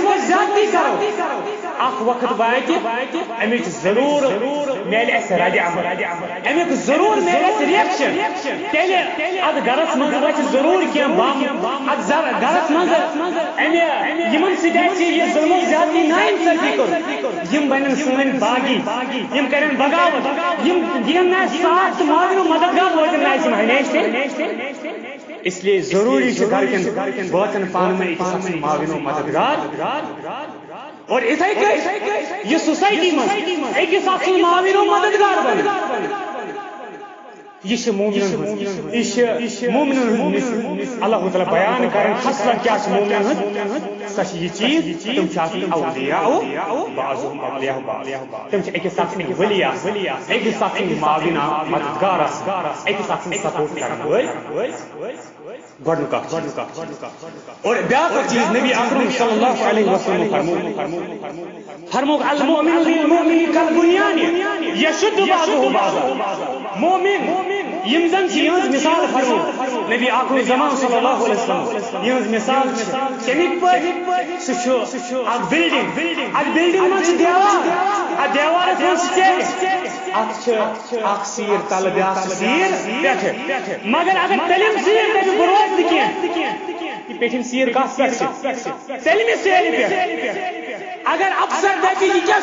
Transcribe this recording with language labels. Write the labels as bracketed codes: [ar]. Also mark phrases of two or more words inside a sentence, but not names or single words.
[ks] و زیادتی کرو اکھ وقت واتہِ امِچ ضروٗر میلہِ اَسہِ رد عمل امیُک ضروٗر میلہِ اَسہِ رِیکشن تیٚلہِ اتھ گرس منٛز واتہِ ضروٗر کینٛہہ بم اتھ گرس منٛز یِمن سۭتۍ اَسہِ یہِ ظلم و زیادتی نااِنصٲفی کوٚر یِم بنن سٲنۍ باغی یِم کرن بغاوت یِم دِین نہٕ اَسہِ ساتھ تہٕ معاوِن و مددگار روزن نہٕ اَسہِ یِم ہمیشہِ [ur] اس لیے ضروری [ks] چھُ گرکٮ۪ن بٲژن پانہٕ ؤنۍ أکِس اکھ سُنٛد معاوِن و مددگار اور یِتھے کٔنۍ یہِ سوسایٹی منٛز أکِس اکھ سُنٛد معاوِن و مددگار بنُن یہ مومنن ہُنٛد اللہ تعالیٰ بیان کران خصلت کیا مومنن ہُنٛد سۄ چھِ یہِ چیٖز تِم چھِ آسان [ar] اولیاء بعضهم اولیاء بعض [ks] تِم چھِ أکِس اکھ سٕنٛدۍ ؤلی آسان أکِس اکھ سٕنٛدۍ معاوِن مددگار آسان أکِس اکھ سٕنٛدۍ سپورٹ کرن وٲلۍ گۄڈنیُک اکھ اور بیٛاکھ اکھ چیٖز نبی اکرم [ar] صلی اللہ علیہ وسلم [ks] فرموک [ar] المؤمن للمؤمن کالبنیان یشد بعضه بعضا [ks] مومن یم زن چھِ یِہٕنٛز مثال فرمو نبی آخر زمان [ar] صلی اللہ علیہ وسلم [ks] یِہٕنٛز مثال چھِ کَمِکۍ پٲٹھۍ سُہ چھُ اکھ بِلڈِنٛگ اکھ بِلڈِنٛگ منٛز چھُ دیوار اتھ دیوارس منٛز چھِ سِٹیج اتھ چھِ اکھ سیٖر تلہٕ بیٛاکھ چھِ سیٖر پٮ۪ٹھٕ مگر اگر تٔلِم سیٖر تَمہِ بروس نہٕ کینٛہہ یہِ پیٚٹھِم سیٖر کتھ پٮ۪ٹھ چھِ تٔلمہِ سیرِ پٮ۪ٹھ اگر افسر دپہِ یہِ کیٛاہ